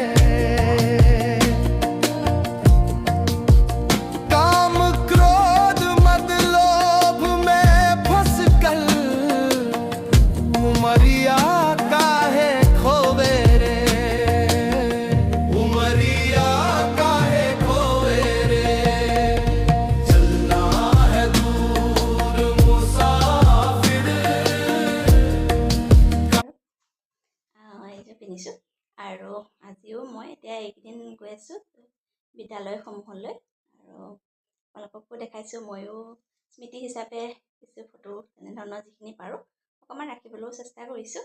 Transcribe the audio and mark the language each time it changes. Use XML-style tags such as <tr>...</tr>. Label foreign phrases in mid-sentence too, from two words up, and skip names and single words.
<hi>काम क्रोध मद लोभ में फंस कर उमरिया काहे खोवे रे उमरिया काहे खोवे रे चलना है दूर मुसाफिर</hi> <as>এইযোৰ পিন্ধিছোঁ আৰু আজিও মই এতিয়া এইকেইদিন গৈ আছোঁ বিদ্যালয়সমূহলৈ আৰু আপোনালোককো দেখাইছোঁ। ময়ো স্মৃতি হিচাপে কিছু ফটো তেনেধৰণৰ যিখিনি পাৰোঁ অকণমান ৰাখিবলৈও চেষ্টা কৰিছোঁ।</as>